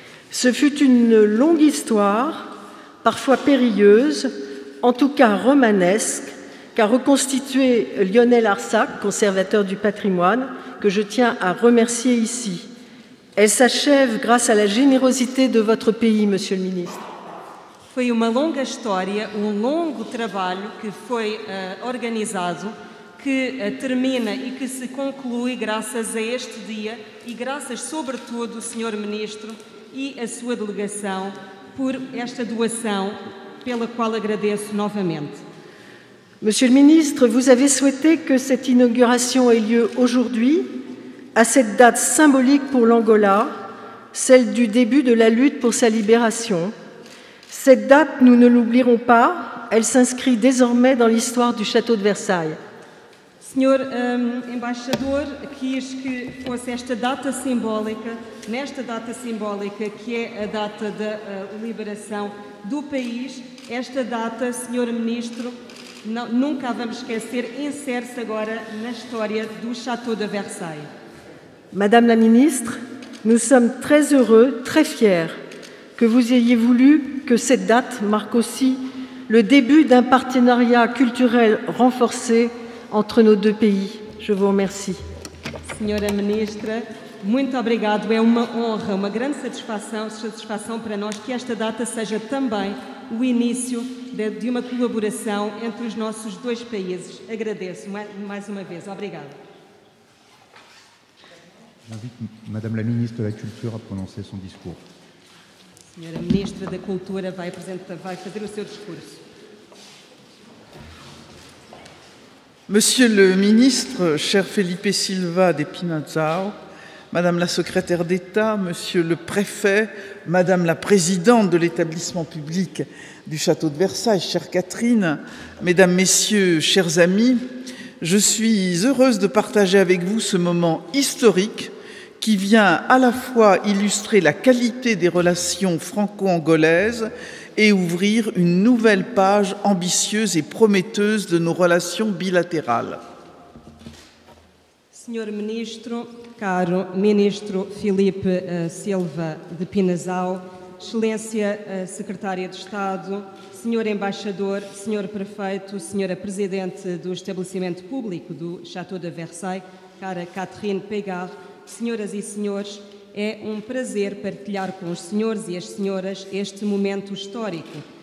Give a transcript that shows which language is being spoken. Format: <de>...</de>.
<fr>Ce fut une longue histoire, parfois périlleuse, en tout cas romanesque, qu'a reconstitué Lionel Arsac, conservateur du patrimoine, que je tiens à remercier ici. Elle s'achève grâce à la générosité de votre pays, Monsieur le Ministre.</fr> <pt>Foi uma longa história, longo trabalho que foi organizado, que termina e que se conclui graças a este dia e graças, sobretudo, Sr. Ministro e a sua delegação por esta doação, pela qual agradeço novamente.</pt> <fr>Monsieur le Ministre, vous avez souhaité que cette inauguration ait lieu aujourd'hui, à cette date symbolique pour l'Angola, celle du début de la lutte pour sa libération. Cette date, nous ne l'oublierons pas, elle s'inscrit désormais dans l'histoire du château de Versailles.</fr> <pt>Senhor Embaixador, quis que fosse esta data simbólica, nesta data simbólica que é a data da liberação do país, esta data, Senhor Ministro, nunca a vamos esquecer, insere-se agora na história do Château de Versailles.</pt> <fr>Madame la Ministre, nous sommes très heureux, très fiers que vous ayez voulu que cette date marque aussi le début d'un partenariat culturel renforcé entre nos deux pays. Je vous remercie.</fr> <pt>Senhora Ministra, muito obrigado. É uma honra, uma grande satisfação para nós que esta data seja também o início de uma colaboração entre os nossos dois países. Agradeço mais uma vez. Obrigada.</pt> <fr>J'invite Madame la Ministre de la Culture à prononcer son discours.</fr> <pt>Senhora Ministra da Cultura vai fazer o seu discurso.</pt> <fr>Monsieur le ministre, cher Felipe Silva de Pinazao, Madame la secrétaire d'État, Monsieur le préfet, Madame la présidente de l'établissement public du Château de Versailles, chère Catherine, Mesdames, Messieurs, chers amis, je suis heureuse de partager avec vous ce moment historique qui vient à la fois illustrer la qualité des relations franco-angolaises et ouvrir une nouvelle page ambitieuse et prometteuse de nos relations bilatérales.</fr> <pt>Senhor Ministro, caro Ministro Filipe Silva de Pinazao, Excelência Secretária de Estado, Senhor Embaixador, Senhor Prefeito, Senhora Presidente do Estabelecimento Público do Château de Versailles, cara Catherine Pégard, Senhoras e Senhores, é um prazer partilhar com os senhores e as senhoras este momento histórico</pt>